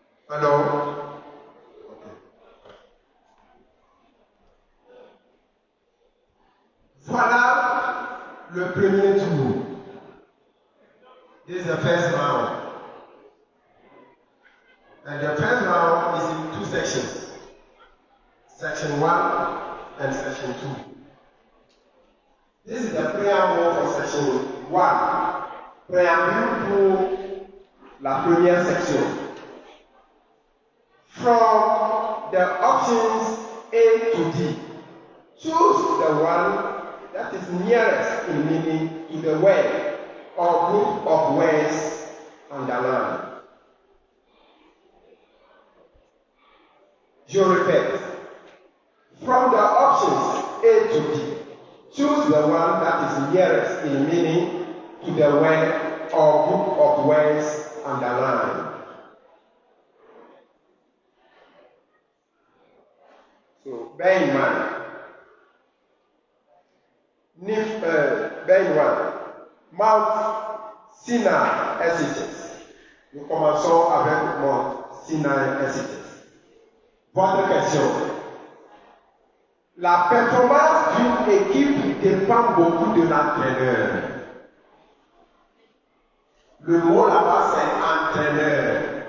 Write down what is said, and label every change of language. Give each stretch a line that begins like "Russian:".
French: Alors, voilà le premier tour.
English: This is the first round. And the first round is in two sections. Section 1 and Section 2. This is the preamble for Section 1.
French: Préambule pour la première section.
English: From the options A to D, choose the one that is nearest in meaning to the word or group of words underlined.
French: Je répète.
English: From the options A to D, choose the one that is nearest in meaning to the word or group of words underlined. So, bear in mind, bear in mind, Mount Sinai SHS.
French: Nous commençons avec Mount Sinai SHS. Votre question. La performance d'une équipe dépend beaucoup de l'entraîneur. Le mot là-bas, c'est entraîneur.